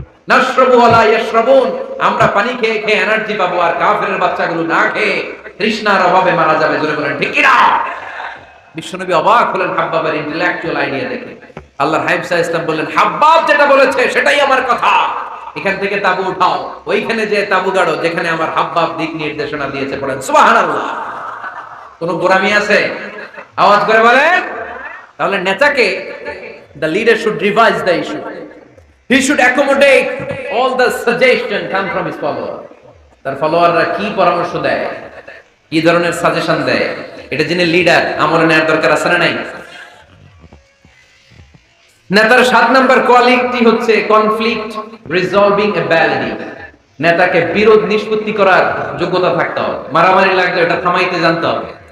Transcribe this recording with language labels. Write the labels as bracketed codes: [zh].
[ar] নাশরাবু ওয়ালা ইয়াশরাবুন, [bn] আমরা পানি খেয়ে খেয়ে এনার্জি পাবো, আর কাফেরের বাচ্চাগুলো না খেয়ে তৃষ্ণার অভাবে মারা যাবে। জোরে বলেন ঠিক কি না? বিশ্বনবী অবাক হলেন হাব্বাবের ইন্টেলেকচুয়াল আইডিয়া দেখে। আল্লাহর হাবিব সাল্লাল্লাহু আলাইহি ওয়াসাল্লাম বললেন, হাব্বাব যেটা বলেছে সেটাই আমার কথা। এখান থেকে তাবু উঠাও, ওইখানে যে তাবু গাড়ো যেখানে আমার হাব্বাব দিক নির্দেশনা দিয়েছে। পড়েন সুবহানাল্লাহ। কোন গোরামি আছে? আওয়াজ করে বলেন। তাহলে নেতাকে, [en] the leader should revise the issue. He should accommodate all the suggestion come from his follower. [bn] তার ফলোয়াররা কি পরামর্শ দেয়, কি ধরনের সাজেশন দেয়, এটা যিনি লিডার আমলে নেওয়ার দরকার আছে না নাই? নেতার 7 নাম্বার কোয়ালিটি হচ্ছে কনফ্লিক্ট রিজলভিং এবিলিটি। নেতাকে বিরোধ নিষ্পত্তি করার যোগ্যতা থাকতে হবে। মারামারি লাগলে এটা থামাইতে জানতে হবে।